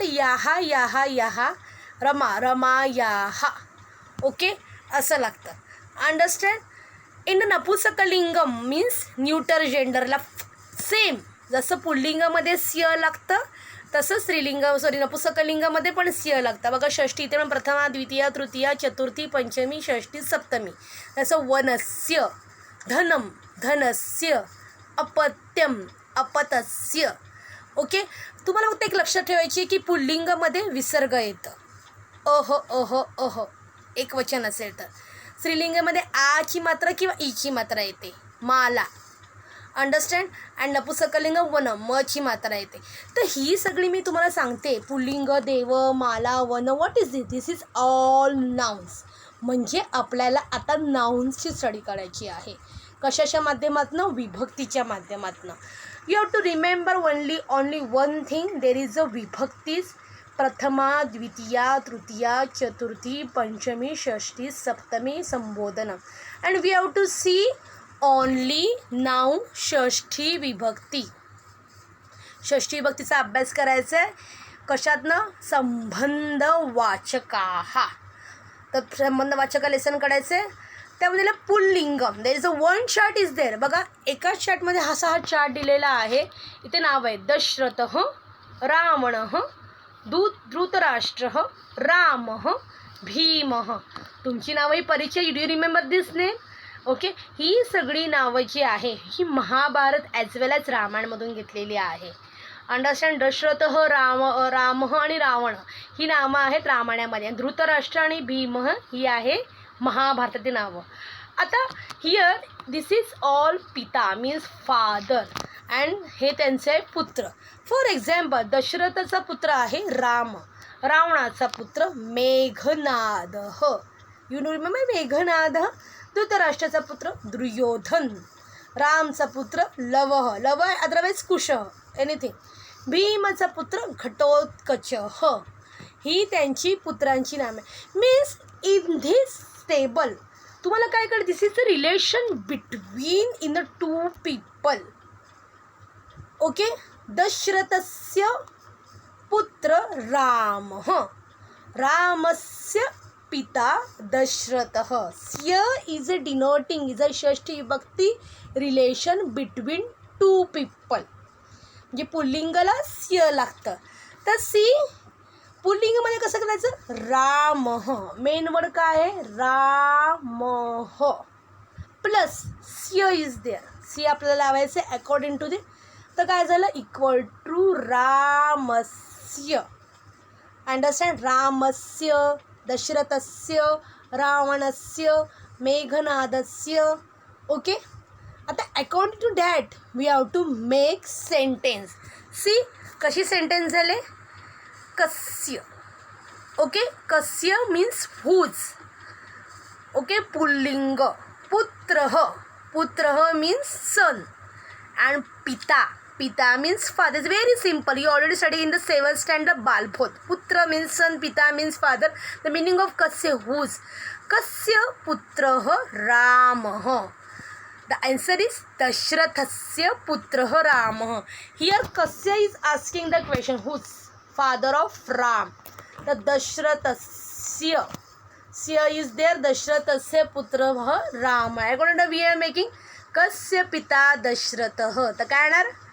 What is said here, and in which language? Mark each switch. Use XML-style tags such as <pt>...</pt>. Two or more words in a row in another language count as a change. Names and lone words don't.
<mr>याहा. रमायाहा. ओके, असं लागतं. अंडरस्टँड? इन नपुंसकलिंगम</mr> <en>means neuter genderला</en> <mr>सेम जसं पुल्लिंगामध्ये स्य लागतं तसं नपुंसकलिंगामध्ये पण स्य लागतं. बघा, षष्ठी इथे पण प्रथमा, द्वितीया, तृतीया, चतुर्थी, पंचमी, षष्ठी, सप्तमी.</mr> <sa>तसं वनस्य, धनस्य, अपत्यम, अपतस्य.</sa> <mr>ओके, तुम्हाला फक्त एक लक्षात ठेवायची आहे की पुल्लिंगामध्ये विसर्ग येतं. अह एक वचन असेल तर. स्त्रीलिंगामध्ये आची मात्रा किंवा ईची मात्रा येते. माला. अंडरस्टँड? अँड नपुंसकलिंग वन, मची मात्रा येते. तर ही सगळी मी तुम्हाला सांगते. पुल्लिंग, देव, माला,</mr> <en>वन, what is this is all nouns.</en> <mr>म्हणजे आपल्याला आता नाउन्सची स्टडी करायची आहे. कशाच्या माध्यमातून? विभक्तीच्या माध्यमातून.</mr> <en>You have to remember only one thing. There is a vibhaktis प्रथमा, द्वितीया, तृतीया, चतुर्थी, पंचमी, षष्ठी, सप्तमी, संबोधन. And we have to see only now षष्ठी विभक्ती.</en> <mr>षष्ठी विभक्तीचा अभ्यास करायचा आहे. कशातनं? संबंधवाचका. तर संबंधवाचका लेसन काढायचं आहे. त्यामध्ये पुल्लिंगम.</mr> <en>there is a one chart is there.</en> <mr>बघा एकाच चार्टमध्ये हा चार्ट दिलेला आहे. इथे नाव आहे दशरथः, रावणः, धृतराष्ट्रः, रामः, भीमः. तुमची नावं ही परिचय.</mr> <en>do you remember this name?</en> <mr>ओके. ही सगळी नावं जी आहे ही महाभारत</mr> <en>as well as</en> <mr>रामायणमधून घेतलेली आहे. अंडरस्टँड? दशरथः, रामः आणि रावण ही नावं आहेत रामायणामध्ये. धृतराष्ट्र आणि भीम ही आहे महाभारतातील नावं.</mr> <en>आता here this is all पिता means father and</en> <mr>हे त्यांचे पुत्र.</mr> <en>for example</en> <mr>दशरथाचा पुत्र आहे राम, रावणाचा पुत्र मेघनाद.</mr> <en>you know remember मेघनाद.</en> <mr>धृतराष्ट्राचा पुत्र दुर्योधन, रामचा पुत्र लवह, लवह अदरवाईज कुश एनिथिंग. भीमचा पुत्र घटोत्कच. ही त्यांची पुत्रांची नामे.</mr> <en>means in this table</en> <mr>तुम्हाला काय कळतं?</mr> <en>this is the relation between in the two people.</en> <mr>ओके.</mr> <sa>दशरथस्य पुत्र रामः, रामस्य पिता दशरथः.</sa> <en>स्य is a denoting is a</en> <mr>षष्ठी विभक्ती</mr> <en>relation between two people.</en> <mr>म्हणजे पुल्लिंगाला स्य लागतं. तर सी पुल्लिंगमध्ये कसं करायचं? रामः. मेन वर्ड काय आहे? रामः प्लस स्य</mr> <en>is there.</en> <mr>सी आपल्याला लावायचं आहे</mr> <en>according to the.</en> <mr>तर काय झालं?</mr> <en>equal to</en> <mr>रामस्य. अंडरस्टँड?</mr> <sa>रामस्य, दशरथस्य, रावणस्य, मेघनादस्य.</sa> <en>ओके. आता according to that we have to make sentence.</en> <mr>सी कशी सेंटेन्स झाले? कस्य.</mr> <en>ओके. कस्य means whose. ओके. पुल्लिंग. पुत्रः, पुत्रः means son. अँड पिता, पिता means father. it's very simple. you already study in the 7th standard बालभोत. पुत्र means son, पिता means father. the meaning of कस्य whose.</en> <sa>कस्य पुत्रः रामः.</sa> <en>The answer is</en> <sa>दशरथस्य पुत्रः रामः.</sa> <en>Here Kasya is asking the question, who's father of Ram? The Dashrathasya. Sya is there.</en> <sa>दशरथस्य पुत्रः रामः.</sa> <en>According to we are making</en> <sa>कस्य पिता दशरथः.</sa> <mr>तर काय येणार?</mr>